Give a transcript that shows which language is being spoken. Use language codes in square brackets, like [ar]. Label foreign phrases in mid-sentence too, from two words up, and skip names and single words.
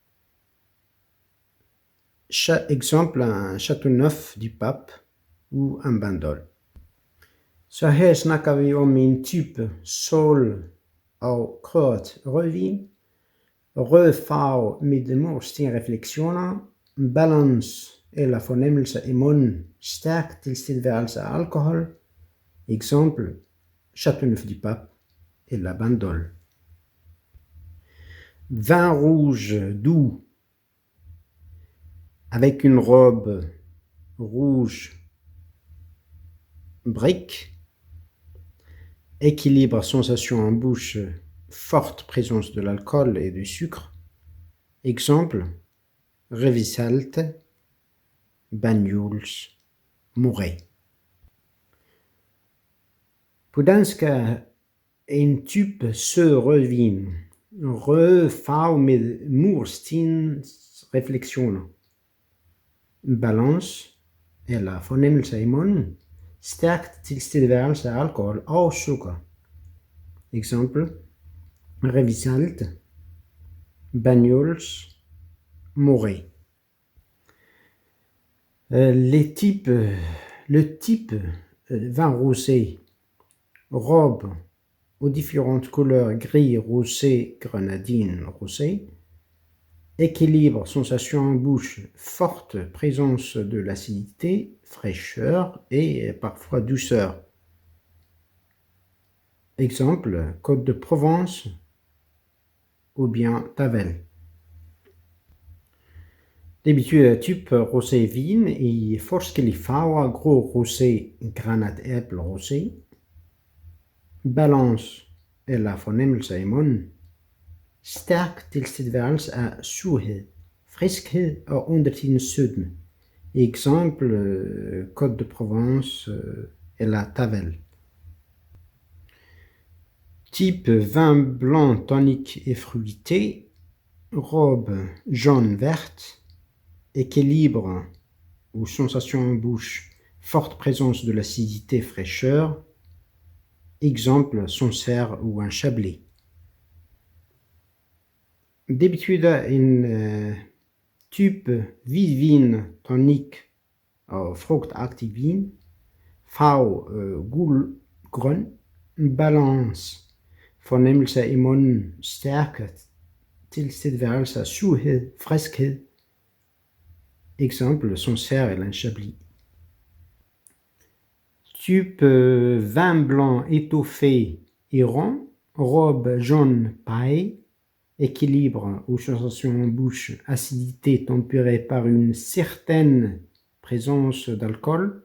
[fr] Exemple, un Châteauneuf du Pape ou en Bandol. [da] Så her snakker vi om en type sol og krøret rødvin, rød farve med murstenrefleksioner, balance eller fornemmelse i munden, stærk tilstedeværelse af alkohol, eksempel Châteauneuf du Pape eller Bandol. [fr] Vin rouge doux, avec une robe rouge brique, équilibre, sensation en bouche, forte présence de l'alcool et du sucre. Exemple, Revisalte, Banyuls, Moret. [da] På dansk er en type sød rødvin Rødfarve med murstens refleksioner. Balance eller fornemmelse i munden. Stærkt tilstedeværelse af alkohol og sukker. Eksempel: Revisalte, Bagnols, Morée. [fr] Le type vin rosé, robe aux différentes couleurs gris, rosé, grenadine, rosé, équilibre, sensation en bouche, forte présence de l'acidité, fraîcheur et parfois douceur. Exemple: Côte de Provence ou bien Tavel. [da] Det betyder type rosévin i forskellige farver: grå rosé, granatæble rosé. Balance eller fornemmelse i munden. Stærk tilstedeværelse af surhed, friskhed og undertidens sødme. Eksempel: Côte de Provence eller Tavel. [fr] Type vin blanc tonique et fruité, robe jaune-verte, équilibre ou sensation en bouche, forte présence de l'acidité, fraîcheur. Exemple: Sancerre ou un Chablis. [da] Det betyder en type hvid vin, tonic og frugtagtig vin. Farve gul-grøn. Balance, fornemmelse i munden, stærk tilstedeværelse af surhed, friskhed. Exemple: Sancerre eller en Chablis. [fr] Type vin blanc étoffé et rond, robe jaune paille, équilibre ou sensation en bouche, acidité tempérée par une certaine présence d'alcool.